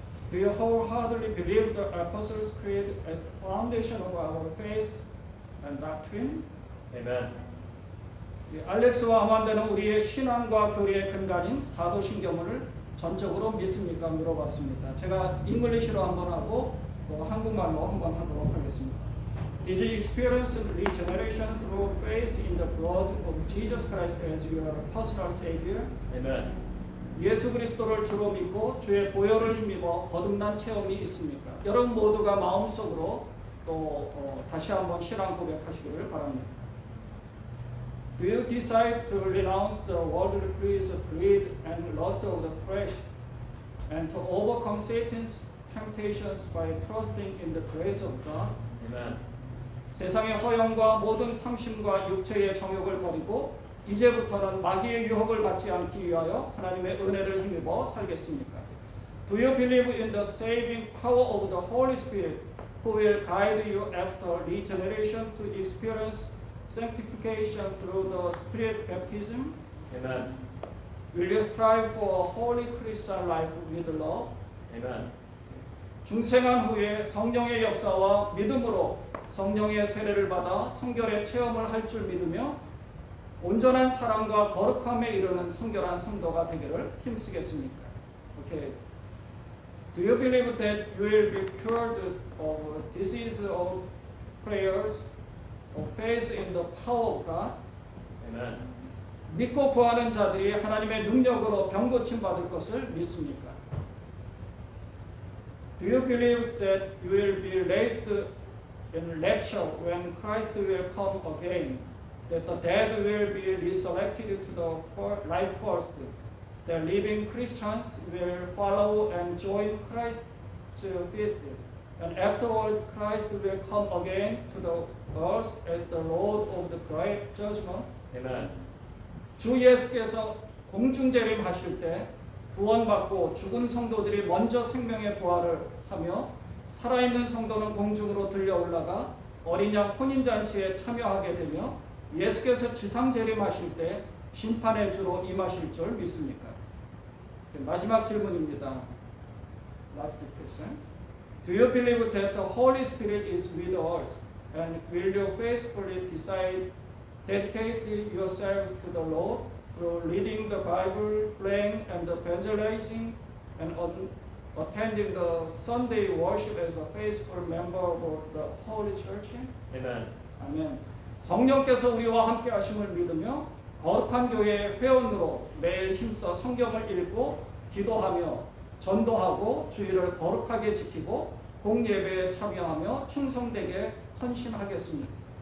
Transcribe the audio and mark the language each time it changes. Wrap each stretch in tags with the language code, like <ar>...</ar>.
<en>Do you wholeheartedly believe the Apostles' Creed as the foundation of our faith and doctrine? Amen.</en> <ko>알렉스와 아만다는 우리의 신앙과 교리의 근간인 사도신경을 전적으로 믿습니까? 물어봤습니다. 제가 잉글리시로 한번 하고 또 한국말로 한번 하도록 하겠습니다.</ko> <en>Did you experience regeneration through faith in the blood of Jesus Christ as your personal Savior? Amen.</en> <ko>예수 그리스도를 주로 믿고 주의 보혈을 힘입어 거듭난 체험이 있습니까? 여러분 모두가 마음속으로 또 다시 한번 신앙 고백하시기를 바랍니다.</ko> <en>Do you decide to renounce the worldly pleasures of greed and lust of the flesh, and to overcome Satan's temptations by trusting in the grace of God? Amen.</en> <ko>세상의 허영과 모든 탐심과 육체의 정욕을 버리고 이제부터는 마귀의 유혹을 받지 않기 위하여 하나님의 은혜를 힘입어 살겠습니까?</ko> <en>Do you believe in the saving power of the Holy Spirit, who will guide you after regeneration to experience sanctification through the Spirit baptism? Amen. Will you strive for a holy Christian life with love? Amen.</en> <ko>중생한 후에 성령의 역사와 믿음으로 성령의 세례를 받아 성결의 체험을 할 줄 믿으며 온전한 사랑과 거룩함에 이르는 성결한 성도가 되기를 힘쓰겠습니까?</ko> <en>Okay. Do you believe that you will be cured of disease of prayers, of faith in the power of God? Amen.</en> <ko>믿고 구하는 자들이 하나님의 능력으로 병 고침 받을 것을 믿습니까?</ko> <en>Do you believe that you will be raised in rapture when Christ will come again? That the dead will be resurrected to the life first? The living Christians will follow and join Christ's feast, and afterwards Christ will come again to the earth as the Lord of the great judgment? Amen.</en> <ko>주 예수께서 공중재림하실 때 구원받고 죽은 성도들이 먼저 생명의 부활을 하며 살아있는 성도는 공중으로 들려 올라가 어린 양 혼인잔치에 참여하게 되며 예수께서 지상재림하실 때 심판의 주로 임하실 줄 믿습니까? 마지막 질문입니다.</ko> <en>Last question. Do you believe that the Holy Spirit is with us, and will you faithfully dedicate yourselves to the Lord through reading the Bible, praying and evangelizing, and attending the Sunday worship as a faithful member of the Holy Church? Amen.</en> <ko>아멘. 성령께서 우리와 함께 하심을 믿으며 거룩한 교회의 회원으로 매일 힘써 성경을 읽고 기도하며 전도하고 주의를 거룩하게 지키고 공예배에 참여하며 충성되게 헌신하겠습니다.</ko>